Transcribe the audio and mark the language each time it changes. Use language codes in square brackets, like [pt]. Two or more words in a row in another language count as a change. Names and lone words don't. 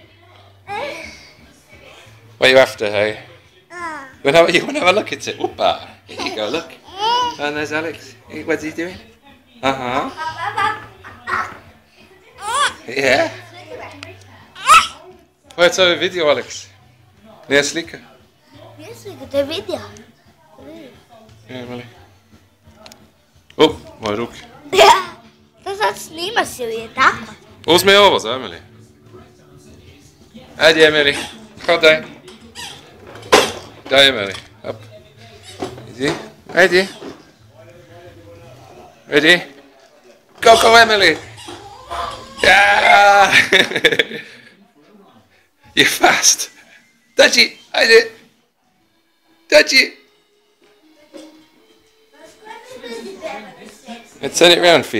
[en] What are you after, hey? You want to have a look at it? Whoopa. Here you go, look. And there's Alex. What's he doing? Uh-huh. Yeah. What's our video, Alex? [bs] Nije slika? Nije slika, to je video. Emily. Up, moje ruke. Ja, to sad snimaš ili je tako? Uzmi ovo za Emily. Ajde, Emily. Hodaj. Daj, Emily. Up. Idi. Ajde. [en] Ready? Go, Emily! Yeah! You're fast. Dodgy, I did. Dodgy. Let's turn it round for you.